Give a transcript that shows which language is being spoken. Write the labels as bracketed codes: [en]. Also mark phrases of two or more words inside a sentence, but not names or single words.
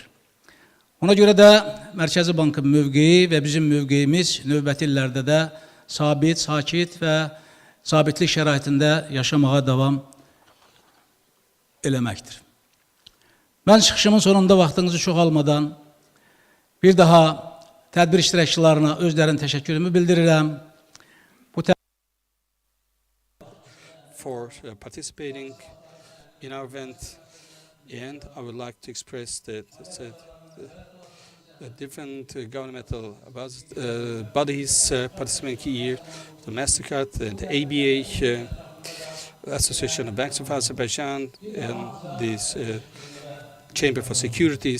[az] Ona görə də Mərkəzi Bankın mövqeyi və bizim mövqeyimiz növbəti illərdə də sabit, sakit və sabitlik şəraitində yaşamağa davam eləməkdir. Mən çıxışımın sonunda vaxtınızı çox almadan bir daha tədbir iştirakçılarına özlərinin təşəkkürümü bildirirəm. [en] For participating in our event, and I would like to express different governmental bodies participating here, the MasterCard, the ABA, Association of Banks of Azerbaijan, and this Chamber for Securities.